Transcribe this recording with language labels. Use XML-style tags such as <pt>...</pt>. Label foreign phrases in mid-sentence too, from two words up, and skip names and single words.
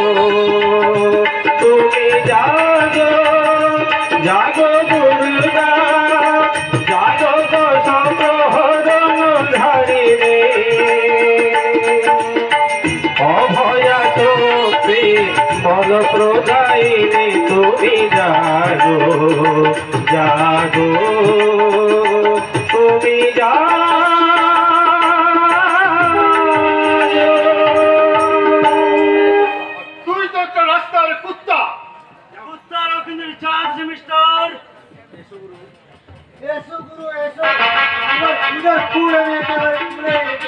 <bn>তুমি জাগো জাগো দুর্গা জাগো দশপ্রহরণ ধারিণী অভয়া শক্তি বল প্রদায়িনী তুমি জাগো জাগো তুমি তুই তো একটা রাস্তার কুত্তা। এসো গুরু এসো, আমার পূজার ফুল আমি একেবারে তুলে এনেছি।</bn>